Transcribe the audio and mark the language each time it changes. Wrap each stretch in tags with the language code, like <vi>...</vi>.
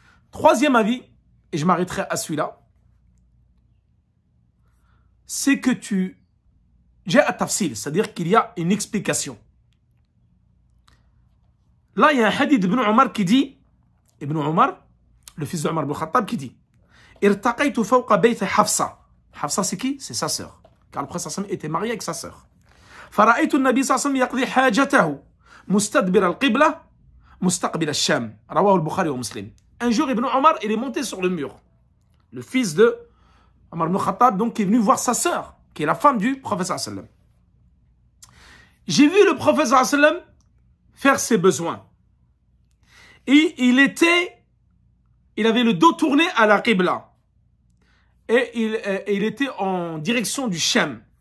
<fr>Troisième avis, et je m'arrêterai à celui-là, c'est que j'ai un tafsil, c'est-à-dire qu'il y a une explication. Là, il y a un hadith d'Ibn Omar qui dit, Ibn Omar, le fils d'Omar ibn Khattab, qui dit,</fr> <ar>Irtaqaytu fawqa bayt Hafsa.</ar> <fr>Hafsa, c'est qui? C'est sa sœur. Car le prophète était marié avec sa sœur.</fr> <ar>فرأيت النبي صلى الله عليه وسلم يقضي حاجته مستدبر القبلة مستقبل الشام. رواه البخاري ومسلم.</ar> <fr>Un jour, Ibn Omar, il est monté sur le mur. Le fils de Omar ibn Khattab, donc, qui est venu voir sa sœur, qui est la femme du prophète sallallahu alayhi wa sallam. J'ai vu le prophète sallallahu alayhi wa sallam faire ses besoins. Et il avait le dos tourné à la qibla. Et il était en direction du Sham.</fr>